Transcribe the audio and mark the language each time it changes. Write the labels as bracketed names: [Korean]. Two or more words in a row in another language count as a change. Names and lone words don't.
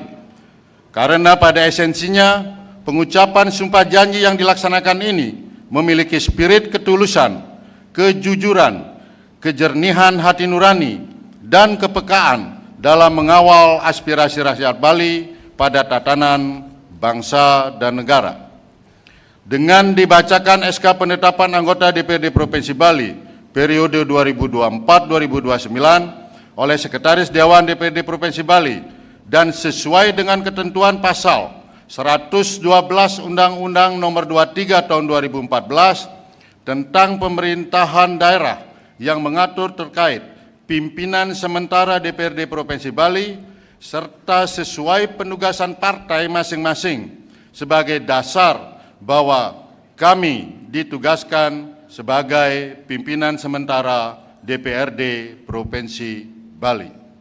[Indonesian] Karena pada esensinya pengucapan sumpah janji yang dilaksanakan ini memiliki spirit ketulusan, kejujuran, kejernihan hati nurani, dan kepekaan dalam mengawal aspirasi rakyat Bali pada tatanan bangsa dan negara. Dengan dibacakan SK penetapan anggota DPRD Provinsi Bali periode 2024-2029 oleh Sekretaris Dewan DPRD Provinsi Bali dan sesuai dengan ketentuan pasal 112 Undang-Undang Nomor 23 Tahun 2014 tentang pemerintahan daerah yang mengatur terkait pimpinan sementara DPRD Provinsi Bali serta sesuai penugasan partai masing-masing sebagai dasar bahwa kami ditugaskan sebagai pimpinan sementara DPRD Provinsi Bali.